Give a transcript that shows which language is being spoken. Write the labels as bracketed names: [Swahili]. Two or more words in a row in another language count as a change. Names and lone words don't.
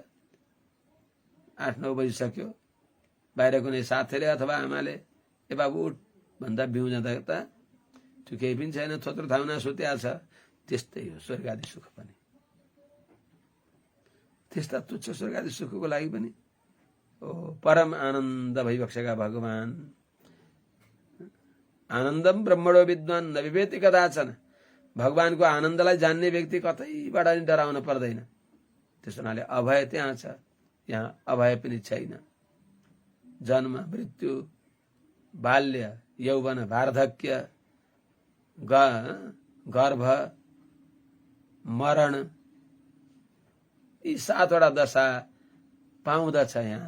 [Nepali] 8-9 बजिसक्यो, बाहिर कुनै साथीले अथवा आमाले ए बाबु उठ भन्दा बिउ जाँदा त त्यो केही पनि छैन, थोत्रो थाउना सुत्या छ। त्यस्तै हो स्वर्गादि सुख पनि। त्यस्ता तुच्छ स्वर्गादि सुखको लागि पनि परम आनन्द भइबक्सेका भगवान। [Sanskrit] आनन्दम ब्रह्मणो विद्वान न विवेति कदाचन। [Nepali] भगवानको आनन्दलाई जान्ने व्यक्ति कतैबाट नि डराउन पर्दैन। त्यसो हुनाले अभय त्यहाँ छ, यहाँ अभय पनि छैन। जन्म, मृत्यु, बाल्य, यौवन, वार्धक्य, गर्भ, मरण यी 7वटा दशा पाउँदछ यहाँ।